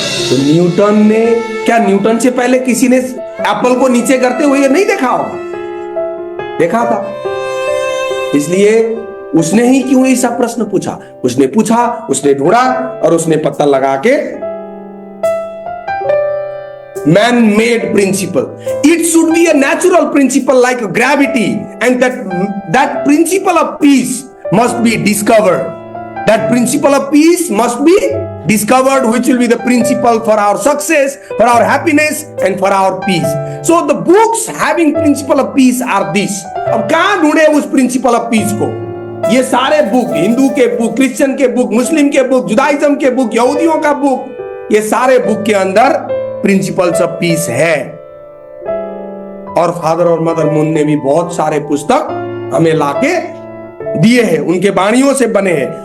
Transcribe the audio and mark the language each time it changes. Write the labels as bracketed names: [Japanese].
[Hindi] तो न्यूटन ने, क्या न्यूटन से पहले किसी ने एप्पल को नीचे करते हुए नहीं देखा होगा? देखा था। इसलिए उसने ही क्यों ऐसा प्रश्न पूछा? उसने पूछा, उसने ढूंढा और उसने पता लगा के [English] man-made principle. It should be a natural principle like gravity, and that principle of peace must be discovered. That principle of peace must be discovered, which will be the principle for our success, for our happiness, and for our peace. So the books having principle of peace are this. [Hindi] अब कहां ढूंढे उस [English] principle of peace [Hindi] को? ये सारे book, Hindu के book, Christian के book, मुस्लिम के बुक, जुदाइज्म के बुक, यहूदियों का बुक, ये सारे बुक के अंदर प्रिंसिपल्स ऑफ पीस है। और फादर और मदर मून ने भी बहुत सारे पुस्तक हमें लाके दिए हैं, उनके वाणियों से बने हैं।